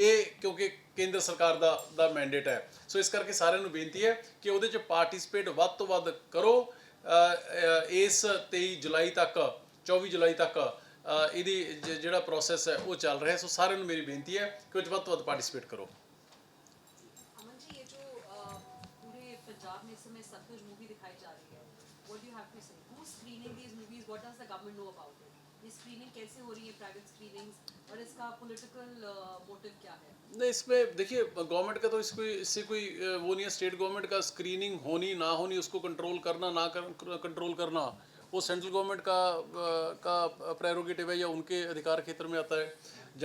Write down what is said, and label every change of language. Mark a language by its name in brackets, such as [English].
[Punjabi] ਇਹ ਕਿਉਂਕਿ ਕੇਂਦਰ ਸਰਕਾਰ ਦਾ ਮੈਂਡੇਟ ਹੈ। ਸੋ ਇਸ ਕਰਕੇ ਸਾਰਿਆਂ ਨੂੰ ਬੇਨਤੀ ਹੈ ਕਿ ਉਹਦੇ 'ਚ ਪਾਰਟਿਸਿਪੇਟ ਵੱਧ ਤੋਂ ਵੱਧ ਕਰੋ। ਇਸ 23 ਜੁਲਾਈ ਤੱਕ, 24 ਜੁਲਾਈ ਤੱਕ ਇਹਦੀ ਜਿਹੜਾ ਪ੍ਰੋਸੈਸ ਹੈ ਉਹ ਚੱਲ ਰਿਹਾ। ਸੋ ਸਾਰਿਆਂ ਨੂੰ ਮੇਰੀ ਬੇਨਤੀ ਹੈ ਕਿ ਉਹ 'ਚ ਵੱਧ ਤੋਂ ਵੱਧ ਪਾਰਟਿਸਿਪੇਟ ਕਰੋ। [Hindi] अमन जी, ये जो पूरे पंजाब में इस समय सतलुज मूवी दिखाई जा रही है, [English] what do you have to say? Who's screening these movies? What does the government know about it? [Hindi] ये स्क्रीनिंग कैसे हो रही है, प्राइवेट स्क्रीनिंग्स, और इसका पॉलिटिकल मोटिव क्या है? नहीं, इसमें देखिए गवर्नमेंट का तो इससे कोई वो नहीं है। स्टेट गवर्नमेंट का स्क्रीनिंग होनी ना होनी, उसको कंट्रोल करना ना कंट्रोल करना वो सेंट्रल गवर्नमेंट का प्रेरोगेटिव है या उनके अधिकार क्षेत्र में आता है।